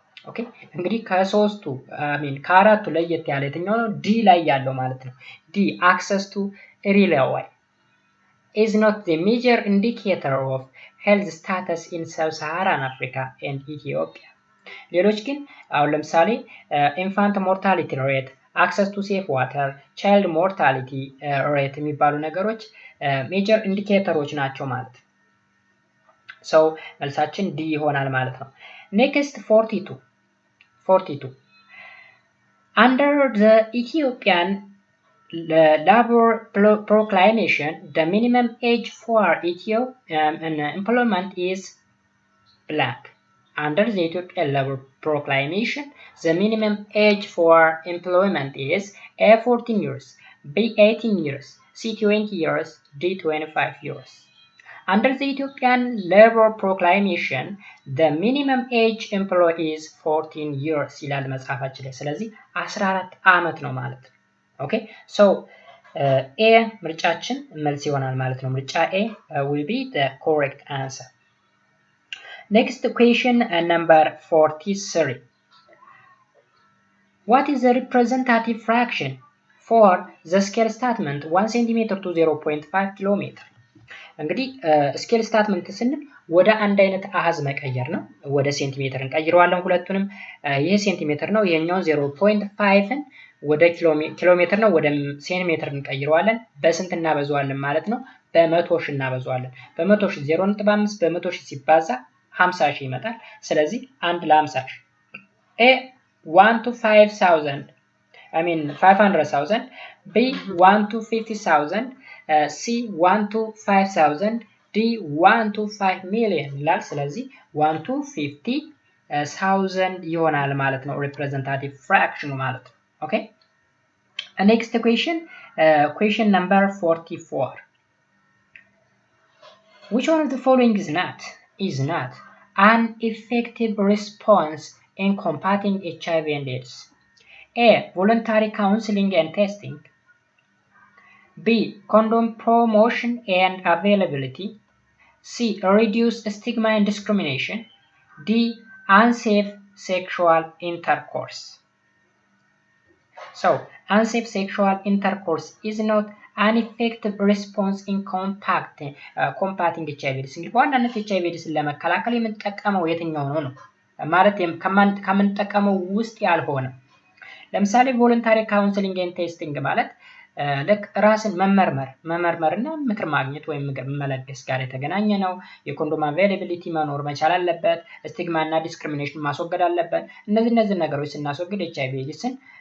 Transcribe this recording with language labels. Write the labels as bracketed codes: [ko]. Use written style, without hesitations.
[am] ኦኬ እንግዲህ ከሶስቱ ከአራቱ ለየት ያለ የትኛው ነው? ዲ ላይ ያለው ማለት ነው። ዲ [en] access to relay is not the major indicator of health status in sub-Saharan Africa and Ethiopia. [am] ሌሎች ግን አሁን ለምሳሌ [en] infant mortality rate, access to safe water, child mortality rate [am] የሚባሉ ነገሮች ሜጀር ኢንዲኬተሮች ናቸው ማለት ነው። ሰው መልሳችን ዲ ይሆናል ማለት ነው። [en] ኔክስት 42. Under the Ethiopian labor proclamation, the minimum age for employment is blank. Under the Ethiopian labor proclamation, the minimum age for employment is A. 14 years, B. 18 years, C. 20 years, D. 25 years. Under the Ethiopian labor proclamation, the minimum age employee is 14 years [am] ይላል መጽሐፋችን ላይ። ስለዚህ 14 ዓመት ነው ማለት ነው። ኦኬ ሶ ኤ ምርጫችን መልስ ይሆናል ማለት ነው። ምርጫ ኤ [en] will be the correct answer. Next question number 43. What is the representative fraction for the scale statement 1 cm to 0.5 km? [am] እንግዲህ ስኬል ስታትመንት ስንል ወደ አንድ አይነት አሃዝ መቀየር ነው። ወደ ሴንቲሜትር እንቀይረዋለን ሁለቱንም። ይሄ ሴንቲሜትር ነው፣ ይሄኛው 0.5ን ወደ ኪሎ ሜትር ነው፣ ወደ ሴንቲሜትር እንቀይረዋለን። በስንት እናበዛዋለን ማለት ነው? በመቶ ሺህ እናበዛዋለን። በመቶ ሺህ 0.5 በመቶ ሺህ ሲባዛ 50 ሺህ ይመጣል። ስለዚህ 1 ለ50 ሺህ A 1 to 5,000 500,000 B [en] 1 to 50,000 [am] C 1 to 5,000 D 1 to 5 million ይላል። ስለዚህ 1 to 50,000 ይሆናል ማለት ነው ሪፕሬዘንታቲቭ ፍራክሽኑ ማለት ነው። ኦኬ ኔክስት [en] question number 44. Which one of the following is not an effective response in combating HIV and AIDS? A. Voluntary counseling and testing. B. Condom promotion and availability. C. Reduce stigma and discrimination. D. Unsafe sexual intercourse. So, unsafe sexual intercourse is not an effective response in combating HIV AIDS. [am] እንግዲህ በዋናነት HIV AIDSን ለመከላከል የምንጠቀመው የትኛው ነው ማለት ከምንጠቀመው ውስጥ ያልሆነ ለምሳሌ ቮለንታሪ ካውንስሊንግ ኤንድ ቴስቲንግ ማለት ልክ ራስን መመርመርና ምክር ማግኘት ወይም ምክር መለገስ ጋር የተገናኘ ነው። የኮንዶም አቬይላቢሊቲ መኖር መቻል አለበት። ስቲግማ እና ዲስክሪሚኔሽን ማስወገድ አለበት። እነዚህ ነገሮች ስናስወግድ HIV AIDSን